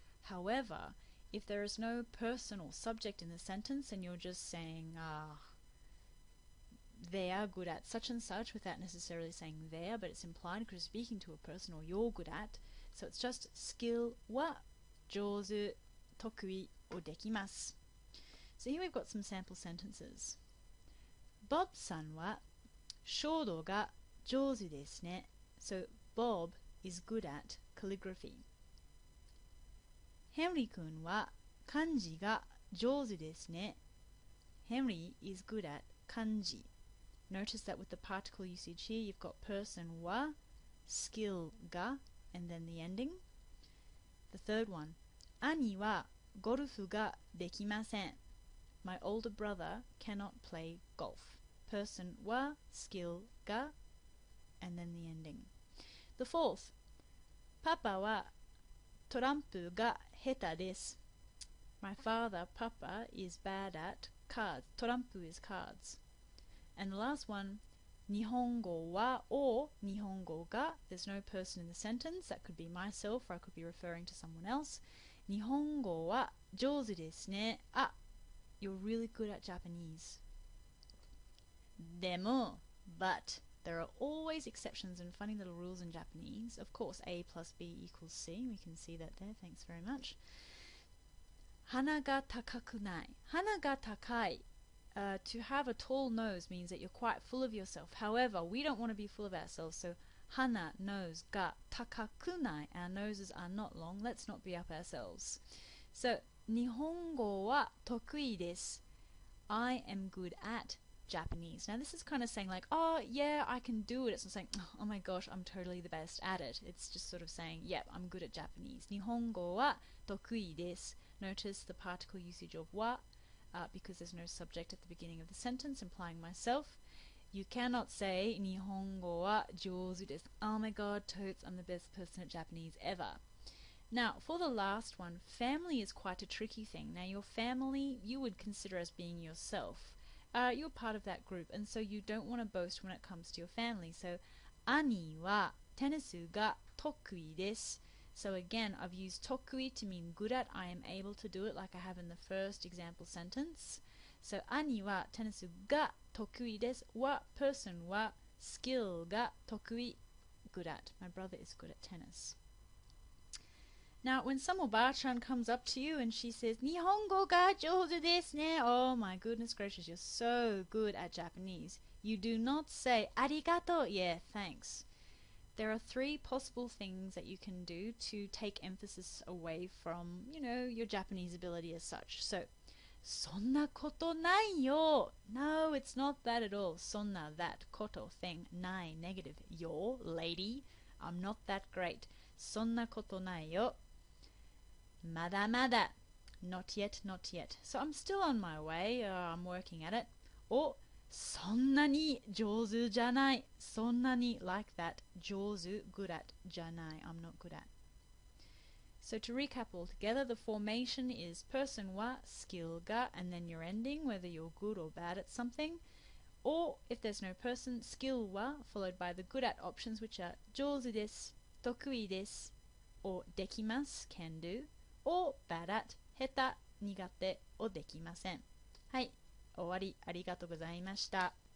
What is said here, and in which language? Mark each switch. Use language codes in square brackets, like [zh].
[en] However, if there is no person or subject in the sentence and you're just saying, they are good at such and such without necessarily saying they are, but it's implied because you're speaking to a person or you're good at, so it's just skill wa 上手, 得意, or できます. So here we've got some sample sentences. [ja] Bob さんは書道が上手ですね. [en] So Bob is good at calligraphy. [ja] Henry 君は漢字が上手ですね. [en] Henry is good at kanji. Notice that with the particle usage here, you've got person wa, skill ga, and then the ending. The third one. [ja] 兄はゴルフができません. [en] My older brother cannot play golf. Person wa, skill ga, and then the ending. The fourth. [ja] パパはトランプが下手です. [en] My father, Papa, is bad at cards. トランプ is cards. And the last one. [ja] 日本語は or 日本語が. [en] There's no person in the sentence. That could be myself or I could be referring to someone else. [ja] 日本語は上手ですね. [en] You're really good at Japanese. でも, but, there are always exceptions and funny little rules in Japanese. Of course, A plus B equals C. We can see that there. Thanks very much. [ja] 鼻が高くない.鼻が高い. [en] To have a tall nose means that you're quite full of yourself. However, we don't want to be full of ourselves. So, 鼻, nose, が 高くない. Our noses are not long. Let's not be up ourselves. [ja] So, 日本語は得意です. [en] I am good at Japanese. Now this is kind of saying like, oh yeah, I can do it. It's not saying, oh my gosh, I'm totally the best at it. It's just sort of saying, yep, I'm good at Japanese. [ja] 日本語は得意です. [en] Notice the particle usage of wa, because there's no subject at the beginning of the sentence implying myself. [ja] You cannot say 日本語は上手です. [en] Oh my god, totes, I'm the best person at Japanese ever. Now, for the last one, family is quite a tricky thing. Now, your family, you would consider as being yourself. You're part of that group, and so you don't want to boast when it comes to your family. So, [ja] 兄はテニスが得意です. [en] So again, I've used 得意 to mean good at. I am able to do it like I have in the first example sentence. [ja] So 兄はテニスが得意です。 [en] は person は skill が得意 good at. My brother is good at tennis. Now, when some Obachan comes up to you and she says, [ja] 日本語が上手ですね. [en] Oh my goodness gracious, you're so good at Japanese. You do not say, [ja] ありがとう. [en] Yeah, thanks. There are three possible things that you can do to take emphasis away from, your Japanese ability as such. So, [ja] そんなことないよ. [en] No, it's not that at all. そんな that, こと thing, ない negative. Yo, lady, I'm not that great. [ja] そんなことないよ.まだまだ. [en] Not yet, not yet. So I'm still on my way. I'm working at it. [ja] おそんなに上手じゃない。 [en] そんなに like that. 上手 good at じゃない I'm not good at. So to recap all together, the formation is person は skill が and then your ending, whether you're good or bad at something. Or if there's no person, skill は followed by the good at options which are 上手です、得意です or できます can do or bad at 下手、苦手 or できません。 [ja] はい、終わり。ありがとうございました。